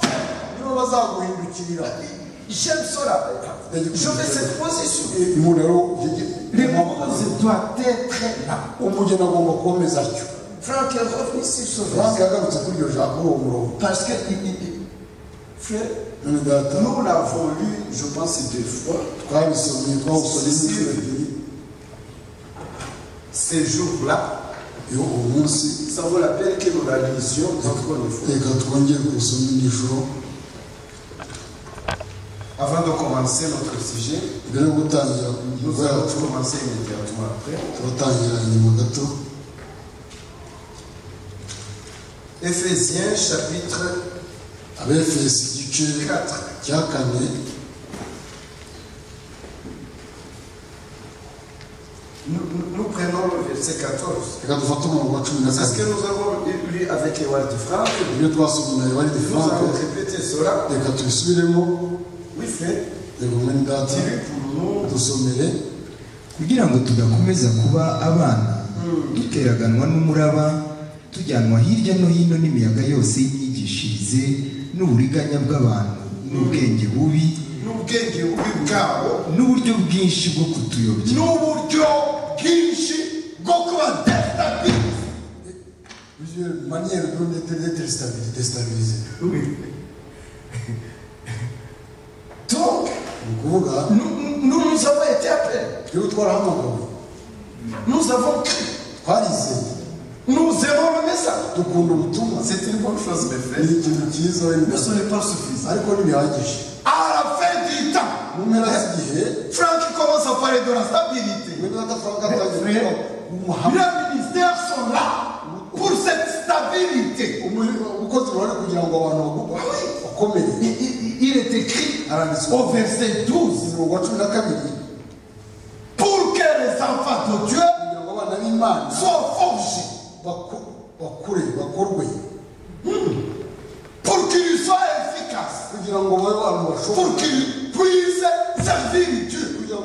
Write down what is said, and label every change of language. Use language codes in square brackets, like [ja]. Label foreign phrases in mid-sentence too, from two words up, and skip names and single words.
[rw] Nibo bazaguhindukirira. [fr] J'aime cela. Je fais cette position. [rw] Umuntu rero [fr] L'épouse doit être là. [rw] umugeni agomba kukomeza atyo. [fr] Franck est revenu sur ce Frank verset. [rw] yagarutse kuri iryo jambo uwo murongo. [fr] Parce que, frère, [rw] None data [fr] nous l'avons lu, je pense, 2 fois. [rw] twabisomye twawusomye n'inshuro ebyiri. [fr] Ces jours-là, [rw] Iyo uwo munsi [fr] ça vaut la peine que nous la lisions encore une fois. [rw] reka twongere kuwusoma nijoro. [fr] Avant de commencer notre sujet, [rw] Mbere yo gutangira [fr] nous [rw] ingingo [fr] allons [rw] yacu [fr] commencer immédiatement après. [rw] turatangira inyuma gato. [fr] Éphésiens chapitre [rw] Abefesi igice 4. cya 4. [fr] Nous prenons le verset 14. [rw] Reka dufate umurongo wa 14. [fr] C'est ce que nous avons lu avec Ewald Franck. [rw] Ibyo twasomye na Ewald [fr] Nous Frank. allons répéter cela. [rw] Reka tubisubiremo. [fr] Oui, frère. [rw] Reka mwene data [fr] Dis-lui pour nous. [rw] dusomere. kugira ngo tudakomeza kuba abana duteraganwa n'umuraba tujyanwa hirya no hino n'imiyaga yose y'imyigishirize n'uburiganya bw'abantu n'ubwenge bubi N'ubwenge bubi bwabo n'uburyo bwinshi bwo kutuyobya n'uburyo bwinshi bwo kubadestabiliza. [fr] Plusieurs manières d'être déstabilisé. Oui. Donc, [rw] Ukuvuga [fr] nous avons été appelés. [rw] iyo twarahamagawe [fr] Nous avons cru. [rw] twarizeye [fr] Nous aimons le message. [rw] dukunda ubutumwa. [fr] C'est une bonne chose, mes frères. [rw] Ni ikintu cyiza wenda [fr] Mais ce n'est pas suffisant. [rw] ariko ntibihagije. [fr] À la fin du temps, [rw] Mu mpera z'igihe [fr] Franck commence à parler de la stabilité. [rw] mwene data Frank atangiye kuvuga umuhamya. [fr] Les ministères sont là pour cette stabilité. [rw] ukoze uruhare kugira ngo abantu bakomere. [fr] Il est écrit au verset 12 pour que les enfants de Dieu soient forgés, pour qu'ils soient efficaces, pour qu'ils puissent servir Dieu.